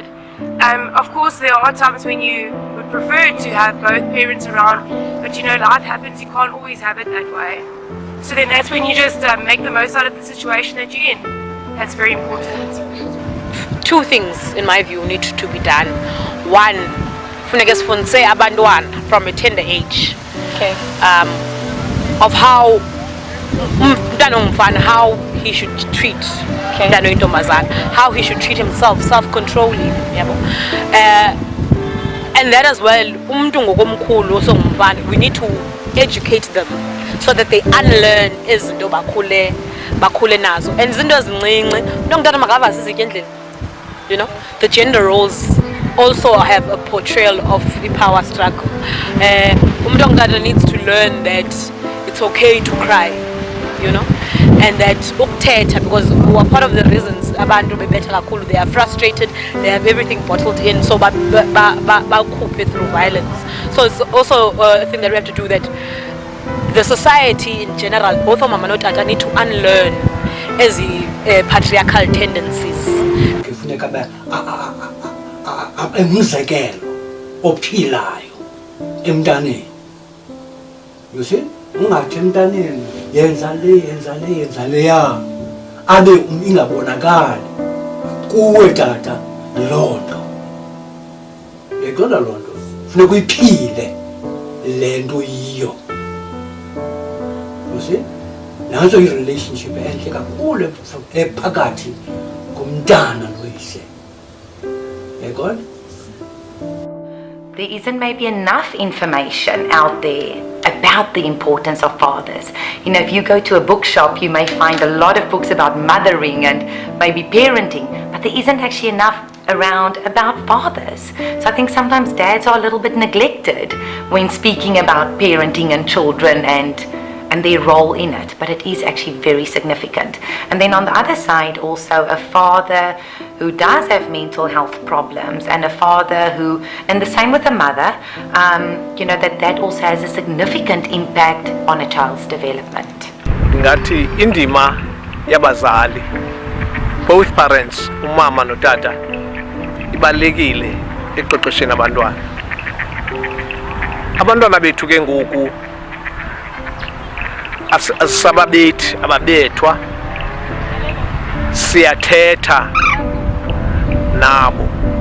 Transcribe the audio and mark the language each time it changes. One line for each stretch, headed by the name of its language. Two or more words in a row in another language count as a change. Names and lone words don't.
English: Of course, there are times when you would prefer to have both parents around, but life happens, you can't always have it that way. So then that's when you just make the most out of the situation that you're in. That's very important. Two things, in my view, need to be done. One,
Xhosa: funeke sifundise abantwana
English: from a tender age. Okay. Of how
Xhosa: umntwana ongumfana,
English: how he should treat
Xhosa: umntwana oyintombazana,
English: how he should treat himself, self-controlling, yabo. And that as well,
Xhosa: umuntu ngokomkhulu osongumfana,
English: we need to educate them so that they unlearn
Xhosa: izinto bakhule nazo. And izinto ezincinci, umntwana makavazi izitya endlini.
English: The gender roles also have a portrayal of the power struggle.
Xhosa: Umuntu ongutata
English: needs to learn that it's okay to cry, and that ukuthetha, because we are part of the reasons
Xhosa: abantu bebetha kakhulu,
English: they are frustrated, they have everything bottled in, so bakhuphe through violence. So it's also a thing that we have to do, that the society in general, both of mama and tata, need to unlearn as patriarchal tendencies.
Xhosa: Kufuneka umzekelo ophilayo emntaneni.
English: You see?
Xhosa: Ungathi emntaneni yenza leya abe ingabonakali kuwe tata loo nto. Yaqonda loo nto. Funeka uyiphile le nto yiyo.
English: You see?
Xhosa: Nanso i-relationship enhle kakhulu ephakathi komntana noyise. Yayibona?
English: There isn't maybe enough information out there about the importance of fathers. You know, if you go to a bookshop, you may find a lot of books about mothering and maybe parenting, but there isn't actually enough around about fathers. So I think sometimes dads are a little bit neglected when speaking about parenting and children and their role in it, but it is actually very significant. And then on the other side, also a father who does have mental health problems, and a father who, and the same with a mother, you know, that also has a significant impact on a child's development.
Xhosa: Ngathi indima yabazali,
English: both parents,
Xhosa: umama notata, ibalekile ekuqeqesheni abantwana. Abantwana bethu ke ngoku asisababethi ababethwa, siyathetha nabo.